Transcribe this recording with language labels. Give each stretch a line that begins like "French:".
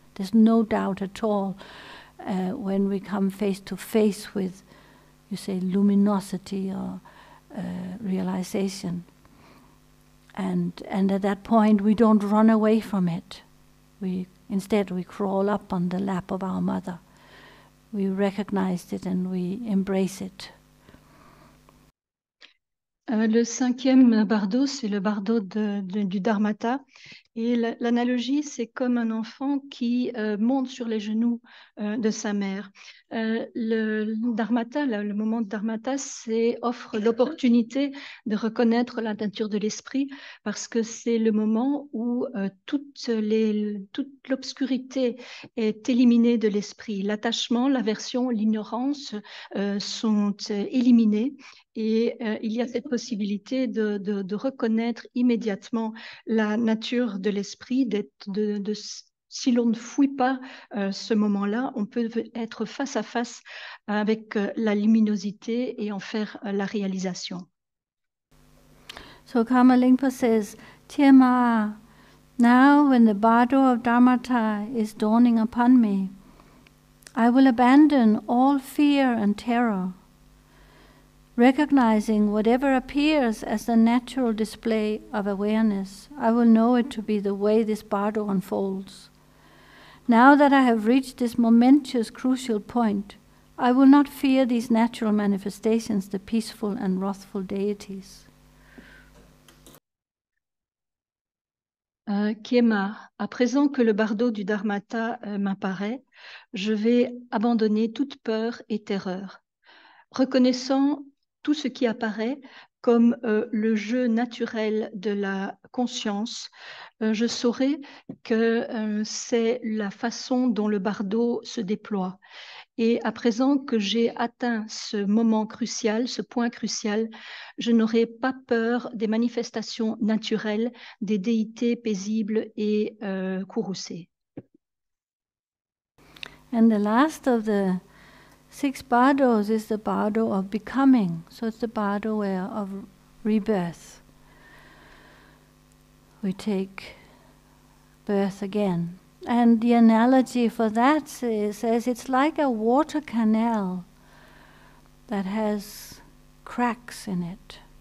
English: There's no doubt at all when we come face to face with, you say, luminosity or realization. And at that point we don't run away from it. Instead we crawl up on the lap of our mother. We recognize it and we embrace it.
French: Le cinquième bardo, c'est le bardo du Dharmata. Et l'analogie, c'est comme un enfant qui monte sur les genoux de sa mère. Le Dharmata, le moment de Dharmata, offre l'opportunité de reconnaître la nature de l'esprit, parce que c'est le moment où toute l'obscurité est éliminée de l'esprit. L'attachement, l'aversion, l'ignorance sont éliminés. Et il y a cette possibilité de reconnaître immédiatement la nature de l'esprit, si l'on ne fouille pas ce moment-là, on peut être face à face avec la luminosité et en faire la réalisation.
English: So Kamalingpa says, Tiema, now when the bardo of Dharmata is dawning upon me, I will abandon all fear and terror, recognizing whatever appears as the natural display of awareness. I will know it to be the way this bardo unfolds. Now that I have reached this momentous, crucial point, I will not fear these natural manifestations, the peaceful and wrathful deities.
French: Kiema, à présent que le bardo du Dharmata m'apparaît, je vais abandonner toute peur et terreur. Reconnaissant tout ce qui apparaît comme le jeu naturel de la conscience, je saurai que c'est la façon dont le bardo se déploie. Et à présent que j'ai atteint ce moment crucial, ce point crucial, je n'aurai pas peur des manifestations naturelles des déités paisibles et courroucées.
English: And the last of the 6 bardos is the bardo of becoming. So it's the bardo of rebirth. We take birth again. And the analogy for that says it's like a water canal that has cracks in it.